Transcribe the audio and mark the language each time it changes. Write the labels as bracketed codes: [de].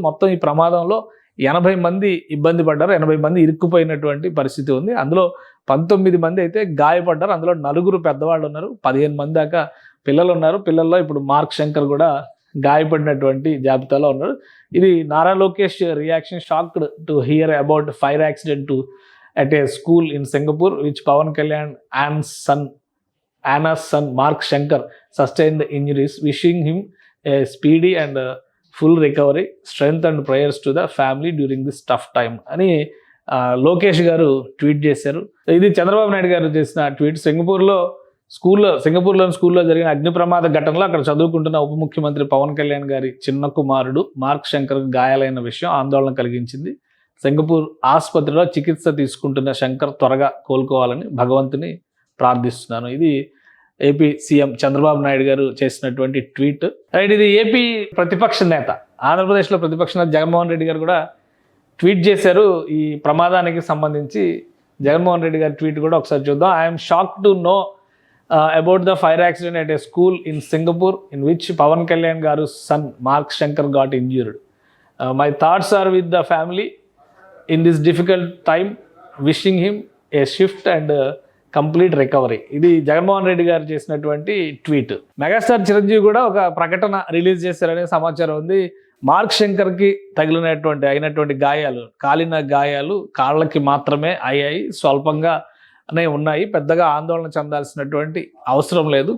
[te] మొత్తం ఈ ప్రమాదంలో 80 మంది ఇబ్బంది పడ్డారు, 80 మంది ఇరుక్కుపోయినటువంటి పరిస్థితి ఉంది. అందులో 19 మంది అయితే గాయపడ్డారు. అందులో 4 పెద్దవాళ్ళు ఉన్నారు, 15 మంది దాకా పిల్లలు ఉన్నారు. పిల్లల్లో ఇప్పుడు మార్క్ శంకర్ కూడా గాయపడినటువంటి జాబితాలో ఉన్నారు. ఇది Nara Lokesh reaction, [en] shocked to hear about fire accident to at a school in Singapore, which Pawan Kalyan and Anna's son Mark Shankar sustained injuries, wishing him a speedy and full recovery, strength and prayers to the family during this tough time [te] అని లోకేష్ గారు tweet చేశారు. ఇది చంద్రబాబు నాయుడు గారు చేసిన tweet. సింగపూర్లోని స్కూల్లో జరిగిన అగ్ని ప్రమాద ఘటనలో అక్కడ చదువుకుంటున్న ఉప ముఖ్యమంత్రి పవన్ కళ్యాణ్ గారి చిన్న కుమారుడు మార్క్ శంకర్ గాయాలైన విషయం ఆందోళన కలిగించింది. సింగపూర్ ఆసుపత్రిలో చికిత్స తీసుకుంటున్న శంకర్ త్వరగా కోలుకోవాలని భగవంతుని ప్రార్థిస్తున్నాను. ఇది ఏపీ సీఎం చంద్రబాబు నాయుడు గారు చేసినటువంటి ట్వీట్. రైట్, ఇది ఏపీ ప్రతిపక్ష నేత, ఆంధ్రప్రదేశ్లో ప్రతిపక్ష నేత జగన్మోహన్ రెడ్డి గారు కూడా ట్వీట్ చేశారు ఈ ప్రమాదానికి సంబంధించి. జగన్మోహన్ రెడ్డి గారి ట్వీట్ కూడా ఒకసారి చూద్దాం. [en] I'm shock to know about the fire accident at a school in Singapore in which Pawan Kalyan garu's son Mark Shankar got injured. My thoughts are with the family in this difficult time, wishing him a swift and complete recovery. [te] ఇది జగన్మోహన్ రెడ్డి గారు చేసినటువంటి tweet. Megastar Chiranjeevi కూడా ఒక ప్రకటన release చేశారనే సమాచారం ఉంది. Mark శంకర్కి అయినటువంటి గాయాలు, కాలిన గాయాలు కాళ్ళకి మాత్రమే అయ్యాయి, స్వల్పంగా ఉన్నాయి, పెద్దగా ఆందోళన చెందాల్సినటువంటి అవసరం లేదు.